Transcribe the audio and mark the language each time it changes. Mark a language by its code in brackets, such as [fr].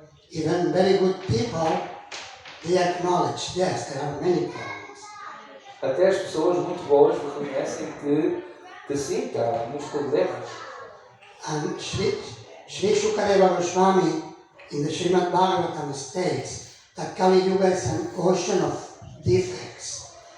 [en] Even very good people, they acknowledge, yes, there are many problems. [pt] Até as pessoas muito boas reconhecem que sim, que há muitos problemas. [en] And Sri Shukadeva Goswami in the Srimad Bhagavatam states that Kali Yuga is an ocean of defects.